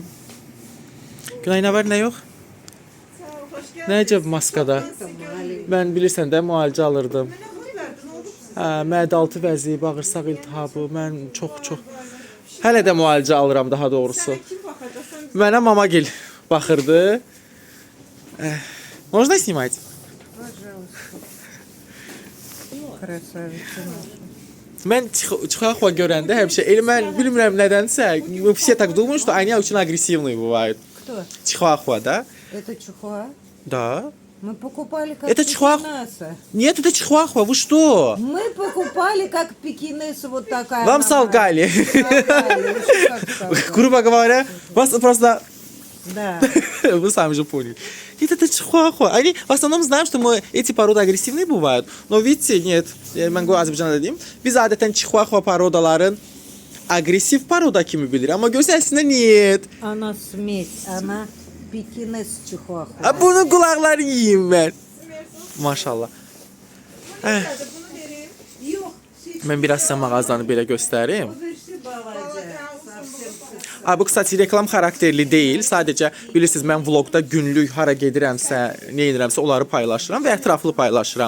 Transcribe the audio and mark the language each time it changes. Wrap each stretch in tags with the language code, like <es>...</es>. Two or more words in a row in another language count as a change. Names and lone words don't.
<az>Günay, nə var, nə yox? Nə əcəb maskada? Mən bilirsən də müalicə alırdım. Hə, mədə-altı vəzi, bağırsaq iltihabı, mən çox. Hələ də müalicə alıram daha doğrusu. Mənə mamagil baxırdı.</az> <ru>Можно снимать?</ru> <az>Mən Чихуахуа görəndə həmişə mən bilmirəm nədənsə</az> <ru>все так думают, что они очень агрессивные бывают. Кто? Чихуахуа, да? Это чихуа? Да. Мы покупали как Это чихуахуа? пекинеса. Нет, это Чихуахуа, вы что? Мы покупали как пекинеса вот такая. Вам солгали. Грубо говоря, вас просто... Да. Вы сами же поняли. Это Чихуахуа. Они в основном знаем, что эти породы агрессивные бывают. Но видите, нет.</ru> <az>Mən Azərbaycanda deyim. Biz adətən Чихуахуа parodaların agressiv paroda kimi bilir. Amma görsə əslində нет.</az> <ru>Она смесь. Она пекинес чихуахуа.</ru> <az>Bunun qulaqlarını yiyeyim mən. Maşallah. Mən biraz sizə mağazanı belə göstərim. Bu kısaca reklam xarakterli deyil. Sadəcə bilirsiniz, mən vlogda günlük hara gedirəmsə, nə edirəmsə onları paylaşıram və ətraflı paylaşıram.</az>